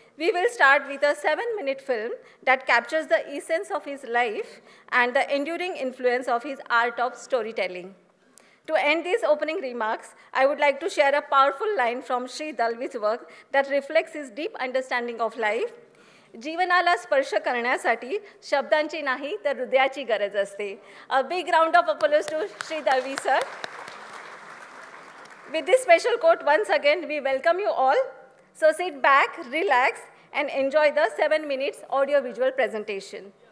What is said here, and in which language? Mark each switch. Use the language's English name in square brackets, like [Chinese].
[English] We will start with a 7-minute film that captures the essence of his life and the enduring influence of his art of storytelling. To end these opening remarks, I would like to share a powerful line from Sri Dalvi's work that reflects his deep understanding of life. [Marathi] जीवनाला स्पर्श करण्यासाठी शब्दांची नाही तर हृदयाची गरज असते. [English] A big round of applause to Sri Dalvi sir. With this special quote, once again, we welcome you all. So sit back, relax, and enjoy the 7 minutes audio-visual presentation.